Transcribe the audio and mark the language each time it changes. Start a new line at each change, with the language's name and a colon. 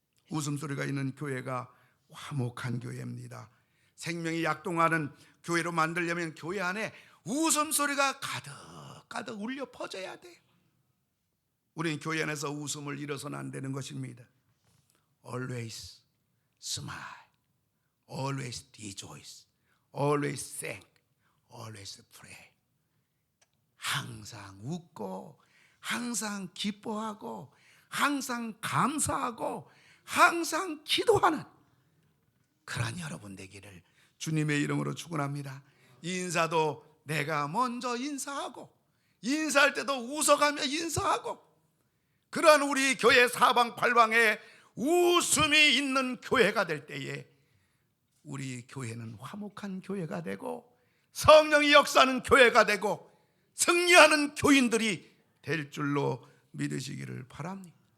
Korean: 웃음소리가 있는 교회가 화목한 교회입니다. 생명이 약동하는 교회로 만들려면 교회 안에 웃음소리가 가득가득 울려 퍼져야 돼요. 우리는 교회 안에서 웃음을 잃어서는 안 되는 것입니다.
English: Always smile, always rejoice, always thank, always pray.
Korean: 항상 웃고 항상 기뻐하고 항상 감사하고 항상 기도하는 그런 여러분 되기를 주님의 이름으로 축원합니다. 인사도 내가 먼저 인사하고 인사할 때도 웃어가며 인사하고 그러한 우리 교회 사방팔방에 웃음이 있는 교회가 될 때에 우리 교회는 화목한 교회가 되고 성령이 역사하는 교회가 되고 승리하는 교인들이 될 줄로 믿으시기를 바랍니다.